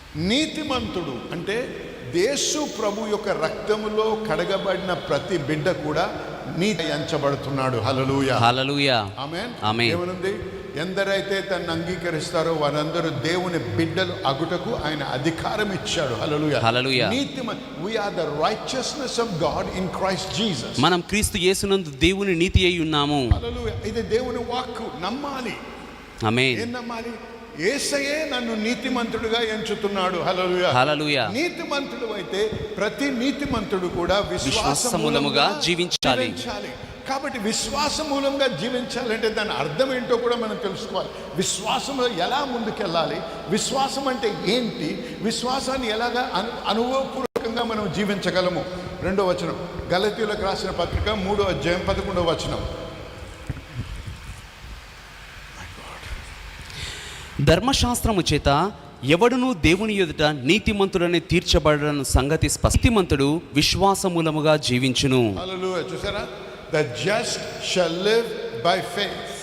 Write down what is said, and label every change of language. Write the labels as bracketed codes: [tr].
[te] నీతిమంతుడు అంటే యేసు ప్రభు యొక్క రక్తములో కడగబడిన ప్రతి బిడ్డ కూడా నీతి ఎంచబడుతున్నాడు. హల్లెలూయా. హల్లెలూయా. ఆమేన్. ఆమేన్. ఏమనుంది? ఎందరైతే తనను అంగీకరిస్తారో వారందరూ దేవుని బిడ్డలు అగుటకు ఆయన అధికారం ఇచ్చాడు. హల్లెలూయా. హల్లెలూయా. [en] we are the righteousness of God in Christ Jesus. [te] మనం క్రీస్తు యేసునందు దేవుని నీతి అయి ఉన్నాము. హల్లెలూయా. ఇది దేవుని వాక్కు, నమ్మాలి. ఆమేన్. ఏం నమ్మాలి? యేసయ్యే నన్ను నీతిమంతుడిగా ఎంచుతున్నాడు. హల్లెలూయా. హల్లెలూయా. నీతిమంతుడు అయితే ప్రతి నీతిమంతుడు కూడా విశ్వాసమూలముగా జీవించాలి. కాబట్టి విశ్వాస మూలంగా జీవించాలంటే దాని అర్థం ఏంటో కూడా మనం తెలుసుకోవాలి. విశ్వాసంలో ఎలా ముందుకెళ్ళాలి, విశ్వాసం అంటే ఏంటి, విశ్వాసాన్ని ఎలాగా అనుభవపూర్వకంగా మనం జీవించగలము. 2వ వచనం, గలతీయులకు రాసిన పత్రిక 3వ అధ్యాయం 11వ వచనం. ధర్మశాస్త్రము చేత ఎవడునూ దేవుని ఎదుట నీతిమంతుడని తీర్చబడని సంగతి స్పష్టమంతుడు విశ్వాసమూలముగా జీవించును. హల్లెలూయా. చూసారా? [en] The just shall live by faith.